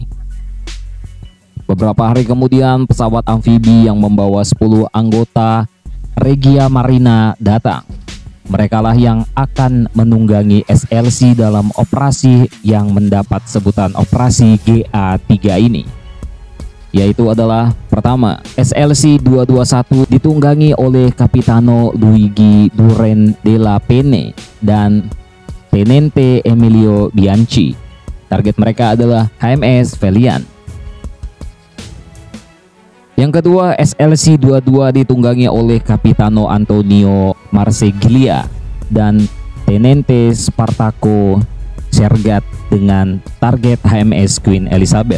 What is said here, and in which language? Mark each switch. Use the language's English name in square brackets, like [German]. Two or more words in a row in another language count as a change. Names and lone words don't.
[Indonesian] Beberapa hari kemudian, pesawat amfibi yang membawa 10 anggota Regia Marina datang. Merekalah yang akan menunggangi SLC dalam operasi yang mendapat sebutan operasi GA3 ini, yaitu adalah pertama, SLC 221 ditunggangi oleh Capitano Luigi Duren della Penne dan Tenente Emilio Bianchi. Target mereka adalah HMS Valiant. Yang kedua, SLC 22 ditunggangi oleh Capitano Antonio Marseglia dan Tenente Spartaco Sergat dengan target HMS Queen Elizabeth.